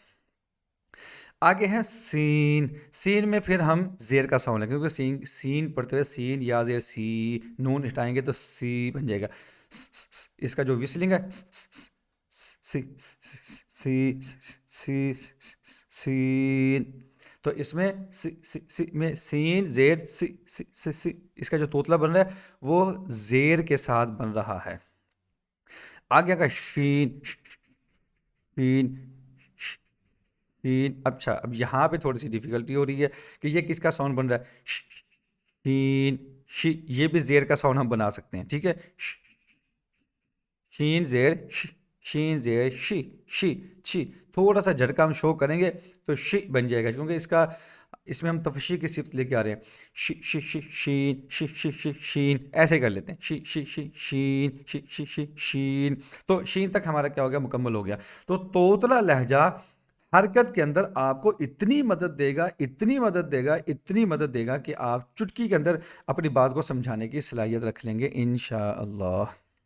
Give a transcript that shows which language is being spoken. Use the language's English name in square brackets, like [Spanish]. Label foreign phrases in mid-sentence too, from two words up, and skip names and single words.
[Urdu] آگے ہے سین، سین میں پھر ہم زیر کا ساؤنڈ لیں، کیونکہ سین پڑھتے ہوئے سین یا زیر سی، نون ہٹائیں گے تو سی بن جائے گا، اس کا جو وسلنگ ہے سی سی سی سین، تو اس میں میں سین زیر سی سی سی سی، اس کا جو توتلا بن رہا ہے وہ زیر کے ساتھ بن رہا ہے۔ آگے کا شین، شین شین، اچھا اب یہاں پہ تھوڑی سی ڈیفیکلٹی ہو رہی ہے کہ یہ کس کا ساؤنڈ بن رہا ہے، شین شی، یہ بھی زیر کا ساؤنڈ ہم بنا سکتے ہیں، ٹھیک ہے، شین زیر شین زیر شی شی شی، تھوڑا سا جھٹکا ہم شو کریں گے تو شی بن جائے گا، کیونکہ اس میں ہم تفشی کی صفت لے کے آ رہے ہیں، شی شی شی شین شی شی شی شین، ایسے کر لیتے ہیں، شی شی شی شین شی شی شی شین، تو شین تک ہمارا کیا ہو گیا، مکمل ہو گیا۔ تو توتلا لہجہ حرکت کے اندر آپ کو اتنی مدد دے گا، اتنی مدد دے گا، اتنی مدد دے گا کہ آپ چٹکی کے اندر اپنی بات کو سمجھانے کی صلاحیت رکھ لیں گے انشاءاللہ۔